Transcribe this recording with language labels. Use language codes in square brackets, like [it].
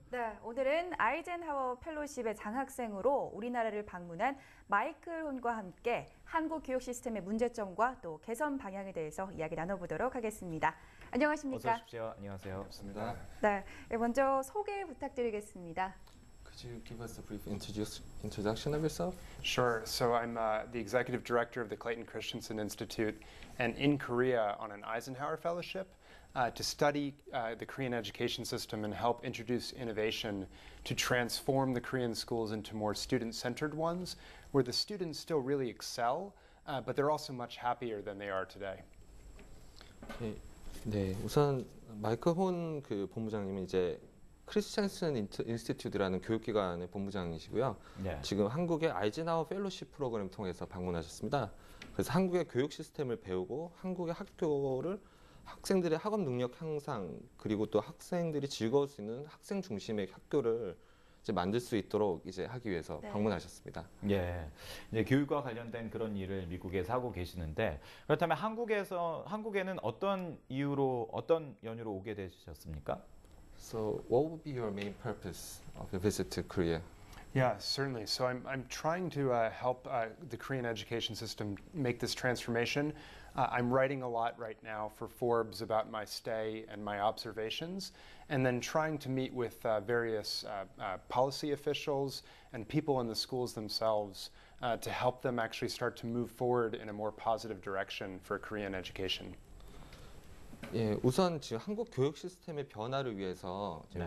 [ko] 네, 오늘은 아이젠하워 펠로십의 장학생으로 우리나라를 방문한 마이클 혼과 함께 한국 교육 시스템의 문제점과 또 개선 방향에 대해서 이야기 나눠보도록 하겠습니다. 안녕하십니까? 어서 오십시오. 안녕하세요. 반갑습니다. 네, 먼저 소개 부탁드리겠습니다. [en] Could you give us a brief introduction of yourself? Sure. So I'm the executive director of the Clayton Christensen Institute, and in Korea on an Eisenhower Fellowship to study the Korean education system and help introduce innovation to transform the Korean schools into more student-centered ones, where the students still really excel, but they're also much happier than they are today. [ko] 네, 우선 마이클 혼 그 본부장님은 이제 크리스천슨 인스티튜트라는 교육기관의 본부장이시고요. 네. 지금 한국의 아이젠하워 펠로십 프로그램을 통해서 방문하셨습니다. 그래서 한국의 교육 시스템을 배우고 한국의 학교를 학생들의 학업 능력 향상 그리고 또 학생들이 즐거울 수 있는 학생 중심의 학교를 이제 만들 수 있도록 이제 하기 위해서 네. 방문하셨습니다. 예, 이제 교육과 관련된 그런 일을 미국에서 하고 계시는데 그렇다면 한국에는 어떤 이유로 어떤 연유로 오게 되셨습니까? [en] So, what would be your main purpose of your visit to Korea? Yeah, certainly. So I'm trying to help the Korean education system make this transformation. I'm writing a lot right now for Forbes about my stay and my observations, and then trying to meet with various policy officials and people in the schools themselves to help them actually start to move forward in a more positive direction for Korean education. [ko] 예, 우선 지금 한국 교육 시스템의 변화를 위해서 지금